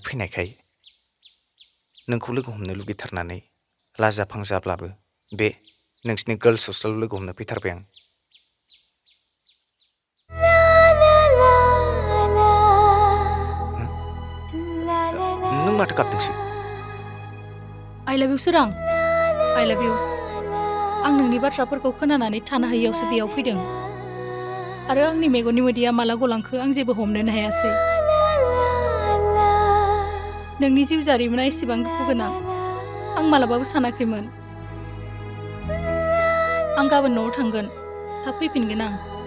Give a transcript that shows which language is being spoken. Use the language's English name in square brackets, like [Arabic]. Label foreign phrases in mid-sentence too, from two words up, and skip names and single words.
[Bodo] फैनायखाय नोंखौ लोगो हमनो लुगैथारनानै लाजा फांजाब्लाबो बे नोंसिनि गार्लस हस्टेलाव लोगो हमनो फैथारबाय आं नों माथो गाबदोंसो [English] I love you [Bodo] सोरां [English] I love you [Bodo] आं नोंनि बाथ्राफोरखौ खोनानानै थानो हायियावसो बेयाव फैदों आरो आंनि मेगननि मोदैया माला गलांखो आं जेबो हमनोनो हायासै नोंनि जिउ जारिमिना एसेबां दुखु गोनां आं मालाबाबो सानाखैमोन आं गाबोन न'आव थांगोन थाब फैफिनगोन आं